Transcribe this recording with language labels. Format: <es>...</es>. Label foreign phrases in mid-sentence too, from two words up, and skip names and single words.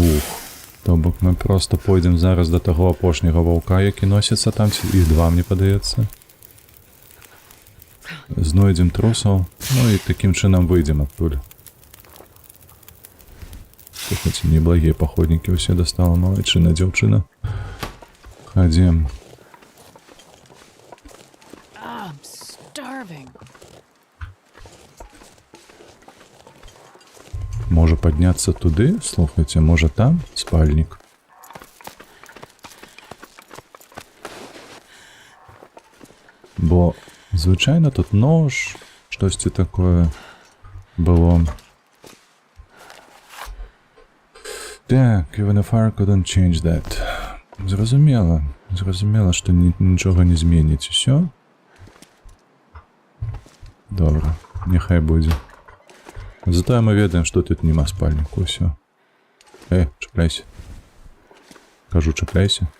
<be>То бок мы просто пойдзем зараз да таго апошняга ваўка, які носіцца там, іх 2, мне падаецца. Знойдзем трусаў, ну і такім чынам выйдзем адтуль. Слухайце, неблагія паходнікі ўсе дастала, малайчына дзяўчына. Хадзем.</be> <en>I'm starving.</en> <be>Можа падняцца туды? Слухайце, можа там спальнік? Бо звычайна тут нож, штосьці такое было. Так,</be> <en>even a fire couldn't change that.</en> <be>Зразумела, што нічога не зменіць, усё? Добра, няхай будзе. Затое мы ведаем, што тут нема спальніку, усё. Чапляйся. Кажу, чапляйся.</be>